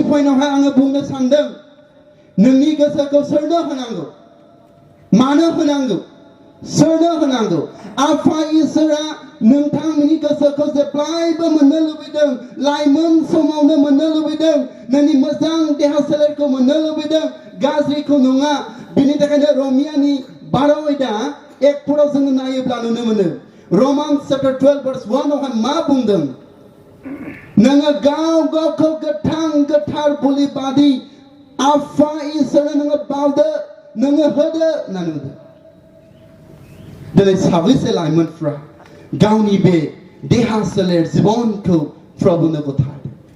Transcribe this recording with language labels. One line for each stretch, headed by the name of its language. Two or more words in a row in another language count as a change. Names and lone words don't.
Bodo: पइन्टआवहाय आङो बुंनो सानदों नोंनि गोसोखौ सोरनो होनांगौ मानो होनांगौ सोरनो होनांगौ आफा इसोरा नोंथांनि गोसोखौ जेब्लायबो मोननो लुबैदों लाइमोन समावनो मोननो लुबैदों नोंनि मोजां देहा सोलेरखौ मोननो लुबैदों गाज्रिखौ नङा बिनि थाखायनो रमियानि 12:1 जोङो नायोब्ला नुनो मोनो
English: Romans chapter 12 verse 1
Bodo: आवहाय मा बुंदों नोङो गाव गावखौ गोथार बुलि बादि आफा इसोरनो नोङो बावदो नोङो होदो होननानै बुंदों दिनै साबैसे लाइमोनफ्रा गावनि बे देहा सोलेर जिबनखौ प्रभुनो गथायदों